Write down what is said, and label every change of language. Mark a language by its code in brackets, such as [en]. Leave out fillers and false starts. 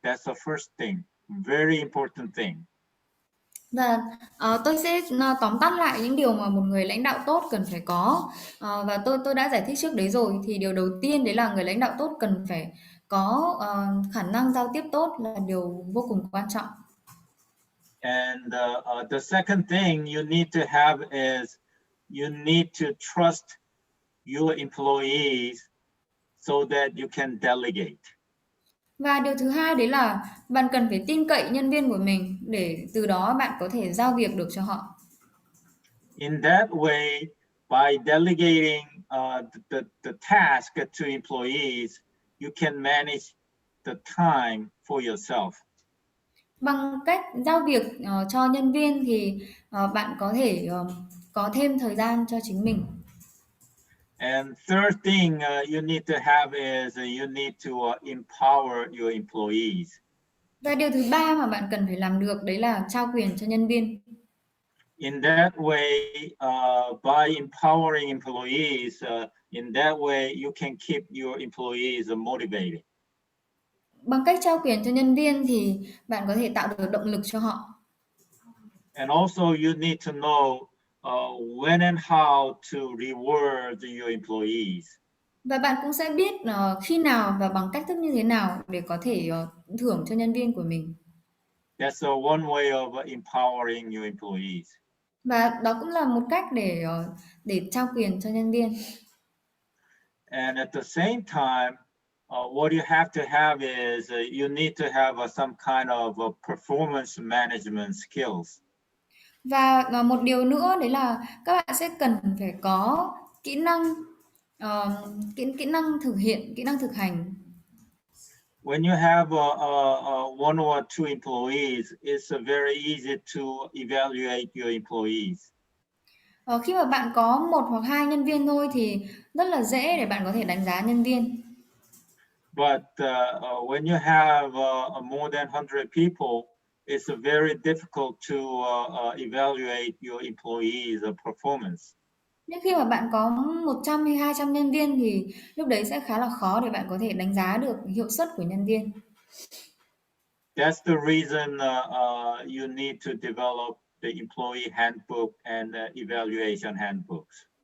[en] That's the first thing, very important thing. [vi] Và tôi sẽ tóm tắt lại những điều mà một người lãnh đạo tốt cần phải có. Và tôi đã giải thích trước đấy rồi. Thì điều đầu tiên đấy là người lãnh đạo tốt cần phải có khả năng giao tiếp tốt là điều vô cùng quan trọng. [en] And the second thing you need to have is you need to trust your employees so that you can delegate. [vi] Và điều thứ hai đấy là bạn cần phải tin cậy nhân viên của mình để từ đó bạn có thể giao việc được cho họ. [en] In that way, by delegating the task to employees, you can manage the time for yourself. [vi] Bằng cách giao việc cho nhân viên thì bạn có thể có thêm thời gian cho chính mình. [en] And third thing you need to have is you need to empower your employees. [vi] Và điều thứ ba mà bạn cần phải làm được đấy là trao quyền cho nhân viên. [en] In that way, by empowering employees, in that way you can keep your employees motivated. [vi] Bằng cách trao quyền cho nhân viên thì bạn có thể tạo được động lực cho họ. [en] And also you need to know when and how to reward your employees. [vi] Và bạn cũng sẽ biết khi nào và bằng cách thức như thế nào để có thể thưởng cho nhân viên của mình. [en] That's one way of empowering your employees. [vi] Và đó cũng là một cách để trao quyền cho nhân viên. [en] And at the same time, what you have to have is you need to have some kind of performance management skills. [vi] Và một điều nữa đấy là các bạn sẽ cần phải có kỹ năng kỹ năng thực hiện, kỹ năng thực hành. [en] When you have one or two employees, it's very easy to evaluate your employees. [vi] Khi mà bạn có 1 hoặc 2 nhân viên thôi thì rất là dễ để bạn có thể đánh giá nhân viên. [en] But when you have more than 100 people, it's very difficult to evaluate your employees' performance. [vi] Nhưng khi mà bạn có 100 hay 200 nhân viên thì lúc đấy sẽ khá là khó để bạn có thể đánh giá được hiệu suất của nhân viên. [en] That's the reason you need to develop the employee handbook and evaluation handbooks.